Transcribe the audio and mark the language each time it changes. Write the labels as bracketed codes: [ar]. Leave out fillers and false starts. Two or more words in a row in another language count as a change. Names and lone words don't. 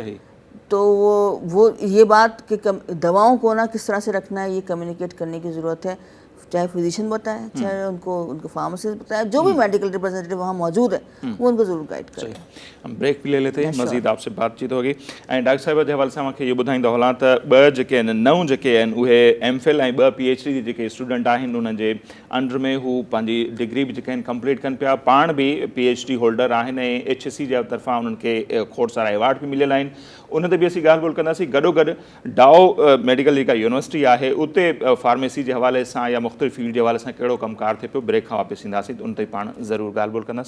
[ur] صحیح. تو وہ یہ بات کہ دواؤں کو نا کس طرح سے رکھنا ہے یہ کمیونیکیٹ کرنے کی ضرورت ہے، چاہے فزیشین بتائے، چاہے ان کو فارماسسٹ بتائے، جو بھی [en] medical representative [ur] وہاں موجود ہے وہ ان کو ضرور گائیڈ کریں. ہم بریک بھی لے لیتے ہیں، مزید آپ سے بات چیت ہوگی. [sd] ऐं डॉक्टर साहिब जे हवाले सां मूंखे इहो ॿुधाईंदो हलां त ॿ जेके आहिनि नऊं जेके आहिनि उहे MPhil ऐं 2 PhD जी जेके स्टूडेंट आहिनि उन्हनि जे अंडर में हू पंहिंजी डिग्री बि जेके आहिनि कंप्लीट कनि पिया, पाण बि [en] PhD holder [sd] आहिनि ऐं HSC जे तरफ़ां उन्हनि खे खोड़ सारा अवार्ड बि मिलियल आहिनि. उन ते बि असीं ॻाल्हि ॿोल कंदासीं. गॾोगॾु डाओ मेडिकल जेका यूनिवर्सिटी आहे उते फार्मेसी जे हवाले सां या मुख़्तलिफ़ फील्ड जे हवाले सां कहिड़ो कमकार थिए पियो, ब्रेक खां वापसि ईंदासीं त उन ते पाण ज़रूरु ॻाल्हि ॿोल कंदासीं.